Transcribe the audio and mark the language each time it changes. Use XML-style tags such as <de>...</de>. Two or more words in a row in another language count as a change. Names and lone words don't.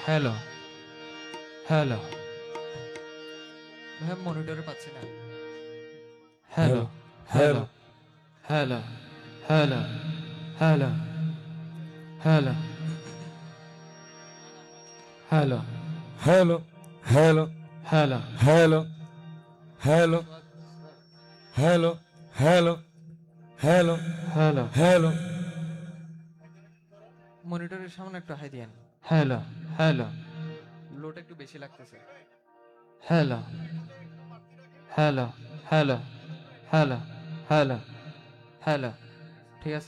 <en>hello hello</en> <bn>ভাই মনিটরে পাচ্ছি না।</bn> <en>hello hello hello hello hello hello hello হ্যালো হ্যালো হ্যালো Hello, hello, হ্যালো hello, hello, hello, hello, hello, হ্যালো hello,</en> <bn>মনিটরের সামনে একটু হাই দিয়েন।</bn> <en>hello hello</en> <bn>লোড একটু বেশি লাগতেছে।</bn> <en>hello hello hello hello hello hello হ্যালো হ্যালো</en> <bn>ঠিক আছে।</bn>